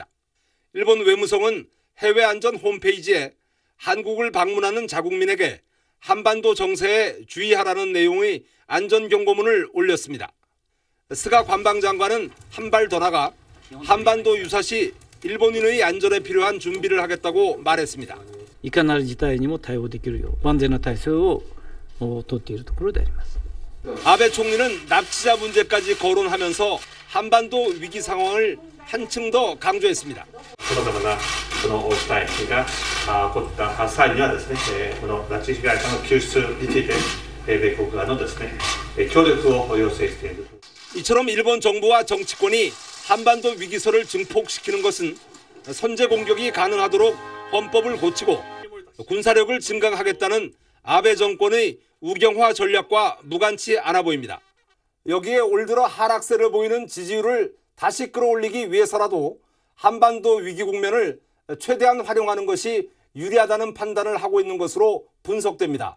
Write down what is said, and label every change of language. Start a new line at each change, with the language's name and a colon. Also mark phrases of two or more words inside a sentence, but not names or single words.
Korean: 일본 외무성은 해외 안전 홈페이지에 한국을 방문하는 자국민에게 한반도 정세에 주의하라는 내용의 안전경고문을 올렸습니다. 스가 관방장관은 한 발 더 나가 한반도 유사시 일본인의 안전에 필요한 준비를 하겠다고 말했습니다.
Japanese: いかなる事態にも対応できるよう万全な体制を取っているところであります。
Korean: 아베 총리는 납치자 문제까지 거론하면서 한반도 위기 상황을 한층 더 강조했습니다.
Japanese: さまざまなこの事態が起こった際にはですね、この拉致被害者の救出について米国側のですね、協力を要請している。
Korean: 이처럼 일본 정부와 정치권이 한반도 위기설을 증폭시키는 것은 선제 공격이 가능하도록 헌법을 고치고 군사력을 증강하겠다는 아베 정권의 우경화 전략과 무관치 않아 보입니다. 여기에 올 들어 하락세를 보이는 지지율을 다시 끌어올리기 위해서라도 한반도 위기 국면을 최대한 활용하는 것이 유리하다는 판단을 하고 있는 것으로 분석됩니다.